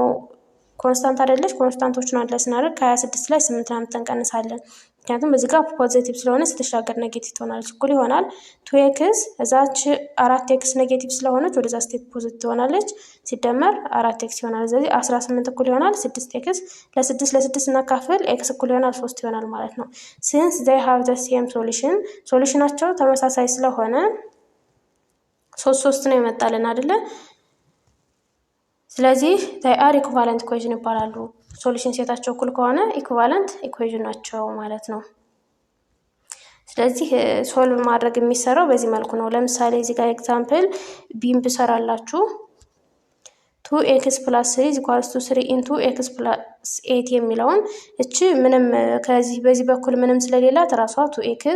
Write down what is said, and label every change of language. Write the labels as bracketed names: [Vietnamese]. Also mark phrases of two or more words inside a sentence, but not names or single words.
[Amharic] ኮንስታንት አይደለች። ኮንስታንቶችን አለ ስናደርግ ከ26 ላይ 8 አምጥተን እንቀንሳለን። ምክንያቱም በዚህ ጋር ፖዚቲቭ ስለሆነ ስትሻገር ኔጌቲቭ ትሆናለች። እኩል ይሆናል 2x እዛች 4x ኔጌቲቭ ስለሆነች ወደዛ ስቴፕ ፖዚቲቭ ትሆናለች ሲደመር 4x ይሆናል። ስለዚህ 18 እኩል ይሆናል 6x ለ6 እናካፍል x እኩል ይሆናል 3 ይሆናል ማለት ነው። [English] since they have the same solution [Amharic] ሶሉሽናቸው ተመሳሳይ ስለሆነ 3 ነው ይመጣልን አይደለ? ስለዚህ [English] they are equivalent equation [Amharic] ይባላሉ። ሶሉሽን ሴታቸው እኩል ከሆነ [English] equivalent equation [Amharic] ናቸው ማለት ነው። ስለዚህ ሶልቭ ማድረግ የሚሰራው በዚህ መልኩ ነው። ለምሳሌ እዚህ ጋር ኤግዛምፕል ቢም ብሰራላችሁ 2x + 3 = 3 * x + 8 የሚለውን እቺ ምንም ከዚህ በዚህ በኩል ምንም ስለሌላት ራሷ 2x